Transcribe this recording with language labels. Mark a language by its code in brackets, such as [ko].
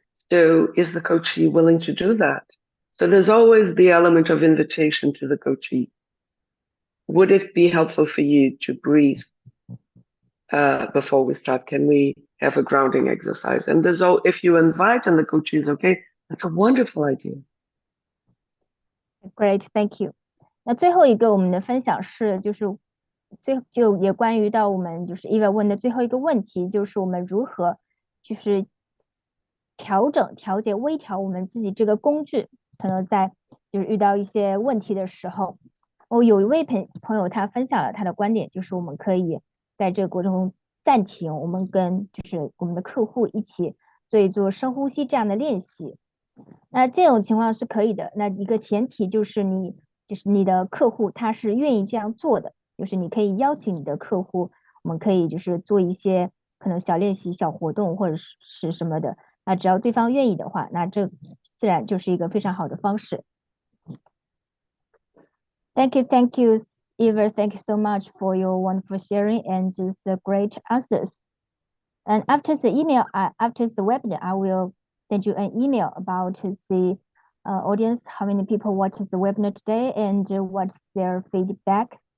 [en] So is the coachee willing to do that? So there's always the element of invitation to the coachee. Would it be helpful for you to breathe before we start? Can we have a grounding exercise? And if you invite and the coachee is okay, that's a wonderful idea. Great, thank you. [zh] 那最后一个我们的分享是，就也关于到我们就是 Eva 问的最后一个问题，就是我们如何就是调节、微调我们自己这个工具，可能在就是遇到一些问题的时候，有一位朋友他分享了他的观点，就是我们可以在这个过程中暂停，我们跟就是我们的客户一起做深呼吸这样的练习。那这种情况是可以的。那一个前提就是你的客户他是愿意这样做的，就是你可以邀请你的客户，我们可以就是做一些可能小练习、小活动或者是什么的。那只要对方愿意的话，那这自然就是一个非常好的方式。 [en] Thank you, Eva. Thank you so much for your wonderful sharing and just the great answers. And after the webinar, I will send you an email about the audience, how many people watched the webinar today and what's their feedback.